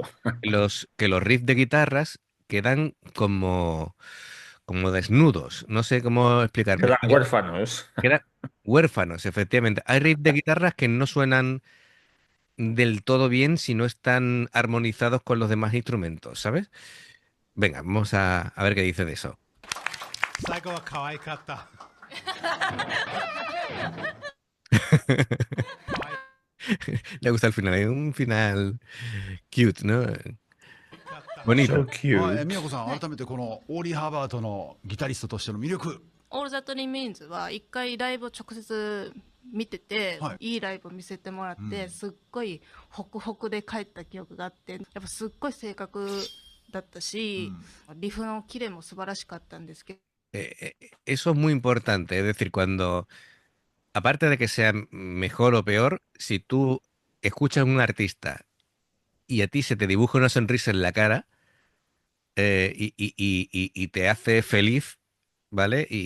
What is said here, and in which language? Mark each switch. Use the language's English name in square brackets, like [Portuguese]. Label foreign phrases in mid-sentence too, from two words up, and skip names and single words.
[Spanish] que los riffs de guitarras quedan como desnudos. No sé cómo explicarme. Quedan huérfanos. Quedan huérfanos, efectivamente. Hay riffs de guitarras que no suenan del todo bien si no están armonizados con los demás instrumentos, ¿sabes? Venga, vamos a ver qué dice de eso. [Japanese] 最後は可愛かった。 [Spanish] Le gusta el final, es un final cute, ¿no? Bonito. So [Japanese] はい、 [Spanish] cute. [Japanese] 宮子さん改めてこのオーリー・ハーバートのギタリストとしての魅力。 All That Remains は一回ライブを直接見てて、はいいいライブを見せてもらって、すっごいホクホクで帰った記憶があって、やっぱすっごい正確だったし、リフのキレも素晴らしかったんですけど、 [Spanish] Eso es muy importante, es decir, aparte de que sea mejor o peor, si tú escuchas a un artista y a ti se te dibuja una sonrisa en la cara, y te hace feliz, ¿vale?